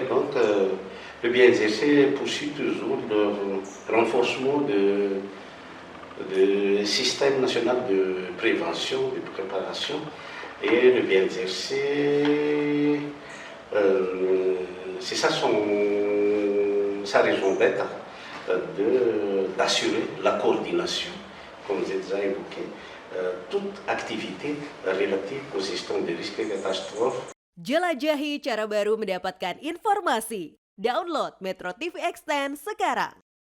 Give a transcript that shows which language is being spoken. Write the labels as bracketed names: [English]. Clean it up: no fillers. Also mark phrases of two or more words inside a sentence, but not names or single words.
[French] Donc, le BNZRC poursuit toujours le renforcement du système national de prévention, de préparation, et le BNZRC, c'est ça sa raison d'être, d'assurer la coordination, comme j'ai déjà évoqué, toute activité relative aux gestion des risques et catastrophes. [Indonesian] Jelajahi cara baru mendapatkan informasi. Download Metro TV Extend sekarang.